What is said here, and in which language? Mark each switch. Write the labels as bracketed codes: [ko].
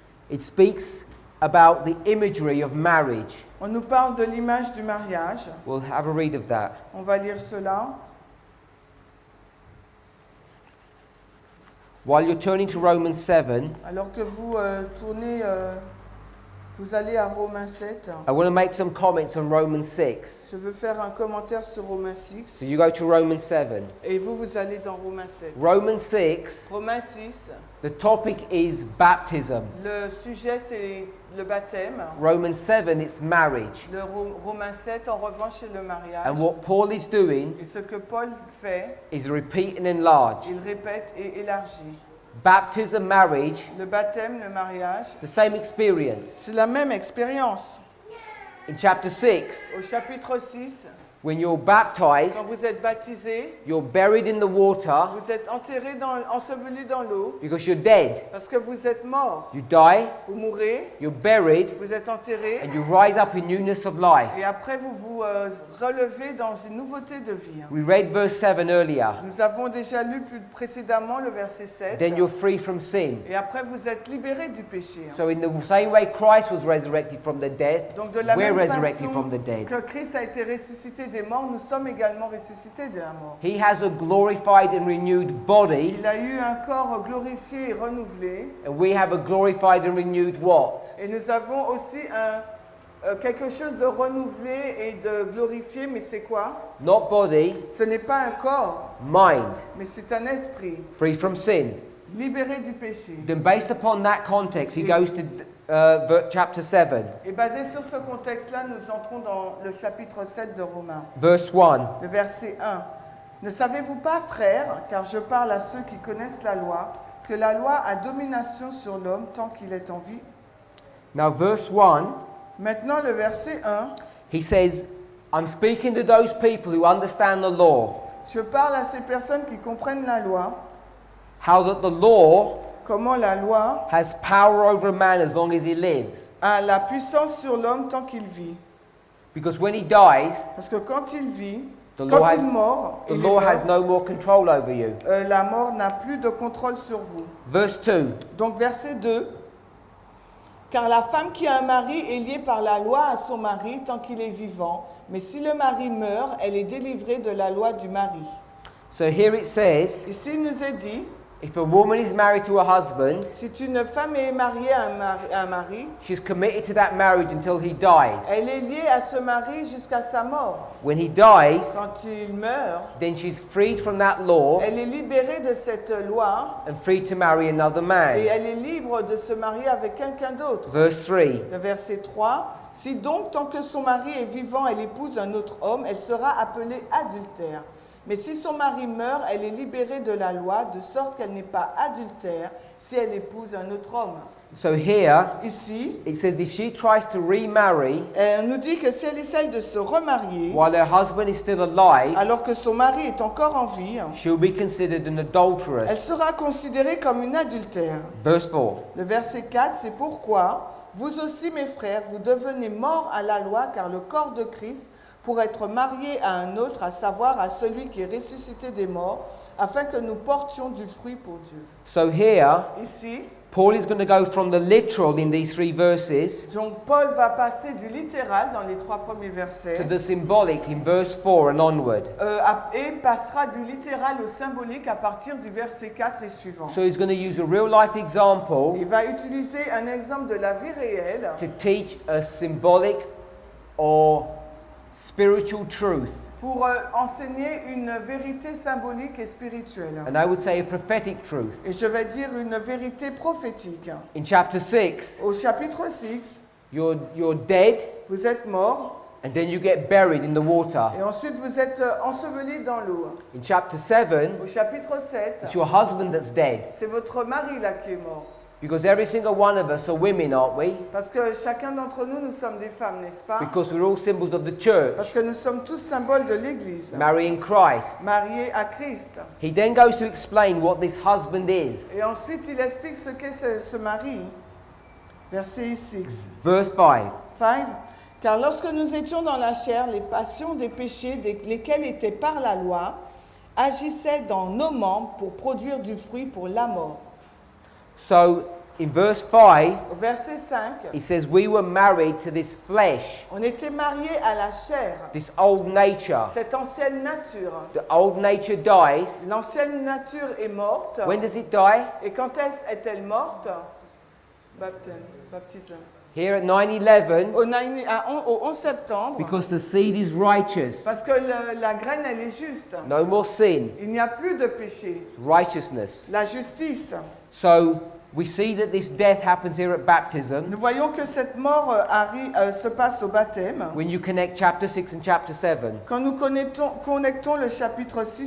[en] it speaks about the imagery of marriage. [fr] on nous parle de l'image du mariage. [en] We'll have a read of that. [fr] On va lire cela. [en] While you're turning to Romans 7, [fr] Alors que vous tournez, vous allez à Romains 7. [en] I want to make some comments on Romans 6. [fr] Je veux faire un commentaire sur Romains 6. [en] So you go to Romans 7. [fr] Et vous allez dans Romains 7. [en] Romans 6, [fr] Romains 6, [en] the topic is baptism. [fr] le sujet c'est le baptême. [en] Romans 7, it's marriage. [fr] Le Romains 7, en revanche, c'est le mariage. [en] And what Paul is doing [fr] Et ce que Paul fait, [en] is repeat and enlarge. [fr] il répète et élargit. [en] Baptism, marriage, [fr] Le baptême, le mariage, [en] the same experience. [fr] c'est la même expérience. [en] In chapter 6, [fr] Au chapitre 6, [en] When you're baptized, [fr] Quand vous êtes baptisé, [en] you're buried in the water [fr] vous êtes enseveli dans l'eau [en] because you're dead. [fr] parce que vous êtes mort. [en] You die, [fr] Vous mourrez, [en] you're buried, [fr] vous êtes enterré [en] and you rise up in newness of life. [fr] et après vous vous relevez dans une nouveauté de vie. [en] We read verse 7 earlier. [fr] Nous avons déjà lu plus précédemment le verset 7. [en] Then you're free from sin. [fr] Et après vous êtes libéré du péché. [en] So in the same way Christ was resurrected from the dead, [fr] Donc de la [en] we're [fr] même [en] resurrected [fr] façon [en] from the dead. [fr] que Christ a été ressuscité des morts, nous sommes également ressuscités de la mort. [en] He has a glorified and renewed body, [fr] Il a eu un corps glorifié et renouvelé. [en] and we have a glorified and renewed what? [fr] Et nous avons aussi quelque chose de renouvelé et de glorifié, mais c'est quoi? [en] Not body, [fr] Ce n'est pas un corps, [en] mind, [fr] mais c'est un esprit, [en] free from sin. [fr] libéré du péché. [en] Then based upon that context, he goes to chapter 7, [fr] Et basé sur ce contexte-là, nous entrons dans le chapitre 7 de Romains, [en] verse 1. [fr] le verset 1. Ne savez-vous pas, frères, car je parle à ceux qui connaissent la loi, que la loi a domination sur l'homme tant qu'il est en vie? [en] Now, verse 1, [fr] Maintenant, le verset 1, [en] he says, I'm speaking to those people who understand the law, [fr] je parle à ces personnes qui comprennent la loi, [en] how that the law [fr] comment la loi [en] has power over a man as long as he lives. [fr] a la puissance sur l'homme tant qu'il vit. [en] Because when he dies, [fr] Parce que quand il vit, [en] the [fr] quand [en] law [fr] il meurt, [en] the law has no more control over you. [fr] la mort n'a plus de contrôle sur vous. [en] Verse 2, [fr] Donc verset 2. Car la femme qui a un mari est liée par la loi à son mari tant qu'il est vivant, mais si le mari meurt, elle est délivrée de la loi du mari. [en] so here it says, [fr] Ici il nous est dit, [en] if a woman is married to a husband, [fr] si une femme est mariée à un mari, [en] she's committed to that marriage until he dies. [fr] elle est liée à ce mari jusqu'à sa mort. [en] When he dies, [fr] Quand il meurt, [en] then she's freed from that law [fr] elle est libérée de cette loi [en] and free to marry another [fr] et [en] man. [fr] elle est libre de se marier avec quelqu'un d'autre. [en] Verse 3, [fr] Le verset 3. Si donc, tant que son mari est vivant, elle épouse un autre homme, elle sera appelée adultère. Mais si son mari meurt, elle est libérée de la loi, de sorte qu'elle n'est pas adultère si elle épouse un autre homme. [en] so here [fr] Ici, [en] it says if she tries to remarry [fr] elle nous dit que si elle essaye de se remarier, [en] while her husband is still alive, [fr] alors que son mari est encore en vie, [en] she'll be considered an [fr] elle [en] adulteress. [fr] sera considérée comme une adultère. [en] Verse 4, [fr] Le verset 4, c'est pourquoi, vous aussi mes frères, vous devenez morts à la loi, car le corps de Christ, pour être marié à un autre, à savoir à celui qui est ressuscité des morts, afin que nous portions du fruit pour Dieu. [en] so here [fr] Ici, [en] Paul is going to go from the literal in these 3 verses [fr] donc Paul va passer du littéral dans les 3 premiers [en] to [fr] versets [en] the symbolic in verse 4 and onward. [fr] et passera du littéral au symbolique à partir du verset 4 et suivant. [en] So he's going to use a real life example [fr] Il va utiliser un exemple de la vie réelle [en] to teach a symbolic or spiritual truth, [fr] pour enseigner une vérité symbolique et spirituelle. [en] and I would say a prophetic truth. [fr] Et je vais dire une vérité prophétique. [en] In chapter 6, [fr] Au chapitre 6, [en] you're dead, [fr] vous êtes mort [en] and then you get buried in the water. [fr] et ensuite vous êtes enseveli dans l'eau. [en] In chapter 7, [fr] Au chapitre 7, [en] it's your husband that's dead, [fr] c'est votre mari là qui est mort. [en] because every single one of us are women, aren't we? [fr] Parce que chacun d'entre nous, nous sommes des femmes, n'est-ce pas? [en] Because we're all symbols of the church, [fr] Parce que nous sommes tous symboles de l'Église, [en] marrying Christ. [fr] mariés à Christ. [en] He then goes to explain what this husband is. [fr] Et ensuite, il explique ce qu'est ce mari. Verset 6. [en] Verse 5. [fr] 5. Car lorsque nous étions dans la chair, les passions des péchés, lesquels étaient par la loi, agissaient dans nos membres pour produire du fruit pour la mort. [en] So in verse 5, [fr] Au verset 5, [en] he says, we were married to this flesh, [fr] on était mariés à la chair, [en] this old nature. [fr] cette ancienne nature. [en] The old nature dies. [fr] L'ancienne nature est morte. [en] When does it die? [fr] Et quand est-elle morte? Baptême. [en] Here at 9/11, [fr] Au 11 septembre, [en] because the seed is righteous. [fr] parce que la graine, elle est juste. [en] No more sin, [fr] Il n'y a plus de péché. [en] righteousness. [fr] La justice. [en] So we see that this death happens here at baptism. [fr] Nous voyons que cette mort se passe au baptême. [en] When you connect chapter 6 and chapter 7. [fr] Quand nous connectons le chapitre 6